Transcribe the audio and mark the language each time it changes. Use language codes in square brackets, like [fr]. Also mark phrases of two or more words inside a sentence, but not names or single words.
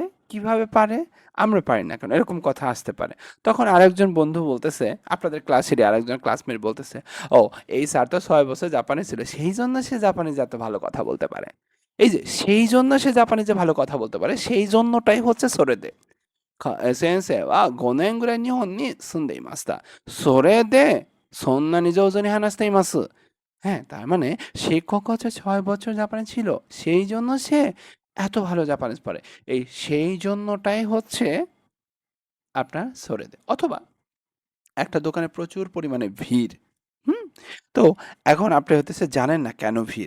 [bn] কিভাবে পারে? আমরা পারি না কেন?" এরকম কথা আসতে পারে। তখন আরেকজন বন্ধু বলতেছে, আপনাদের ক্লাসেরই আরেকজন ক্লাসমেট বলতেছে, "ও, এই স্যার তো ৬ বছর জাপানে ছিল। সেইজন্য সে জাপানিজে এত ভালো কথা বলতে পারে।" এই যে সেইজন্য সে জাপানিজে ভালো কথা বলতে পারে, সেই জন্যটাই হচ্ছে সরেদে। [ja] 先生は5年ぐらい日本に住んでいました。それでそんなに上手に話しています。 [bn] হ্যাঁ, তার মানে শিক্ষক হচ্ছে ৬ বছর জাপানে ছিল। সেই জন্য সে এত ভালো জাপানিজ পারে। এই সেই জন্যটাই হচ্ছে আপনার সরেদে। অথবা একটা দোকানে প্রচুর পরিমাণে ভিড়। হুম? তো এখন আপনি হইতেছে জানেন না কেন ভিড়?